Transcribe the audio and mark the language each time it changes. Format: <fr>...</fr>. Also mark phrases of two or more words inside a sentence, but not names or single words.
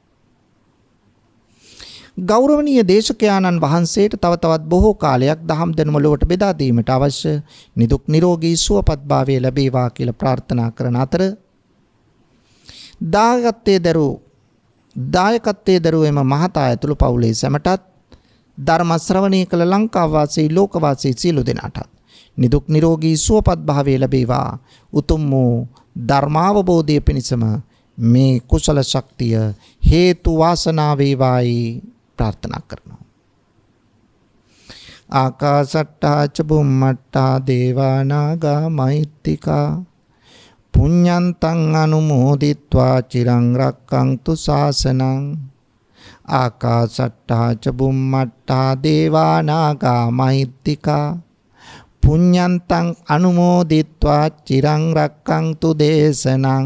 <si>ගෞරවනීය දේශකයාණන් වහන්සේට තව තවත් බොහෝ කාලයක් දහම් දැනුම ලොවට බෙදා දීමට අවශ්‍ය නිදුක් නිරෝගී සුවපත් භාවය ලැබේවා කියලා ප්‍රාර්ථනා කරන අතර දායකත්වයේ දරුව එම මහතා ඇතුළු පවුලේ සැමටත් ධර්ම ශ්‍රවණය කළ ලංකා වාසී ලෝක වාසී සියලු දෙනාටත් නිදුක් නිරෝගී සුවපත් භාවය ලැබේවා. උතුම් වූ ධර්මාවබෝධය පිණිසම මේ කුසල ශක්තිය හේතු වාසනා වේවායි ප්‍රාර්ථනා කරනවා.</si> <pi>ආකාසට්ටා ච බුම්මට්ටා දේවා නාග මහිත්‍තිකා පුඤ්ඤන්තං අනුමෝදිත්වා චිරං රක්ඛන්තු ශාසනං. ආකාසට්ටා ච බුම්මට්ටා දේවා නාග මහිත්‍තිකා පුඤ්ඤන්තං අනුමෝදිත්වා චිරං රක්ඛන්තු දේශනං.</pi>